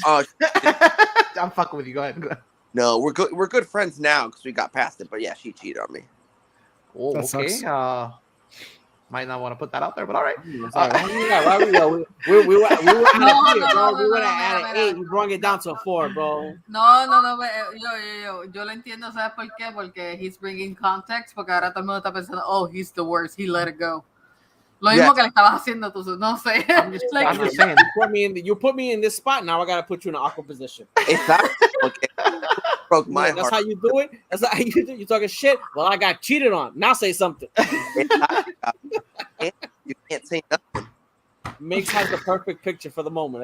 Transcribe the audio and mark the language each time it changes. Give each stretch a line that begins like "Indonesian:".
English: I'm fucking with you. Go ahead. No, we're good. We're good friends now because we got past it. But yeah, she cheated on me. Oh, That okay. sucks. Might not want to put that out there, but all right. We were at a 8, bro. We were at an 8. We brought it down to a 4, bro.
Spanish: No, yo lo entiendo, ¿sabes por qué?
English: Porque he's bringing context,
Spanish: porque ahora todo el mundo está pensando,
English: oh, he's the worst, he let it go.
Spanish: Lo mismo que le estabas haciendo tú, no sé.
English: I'm just saying. You put me in this spot, now I gotta put you in an awkward position. Exactly. Okay. Broke my That's heart. how you do it? That's how you do it? You talking shit? Well, I got cheated on. Now say something. You can't say nothing. Mix has the perfect picture for the moment.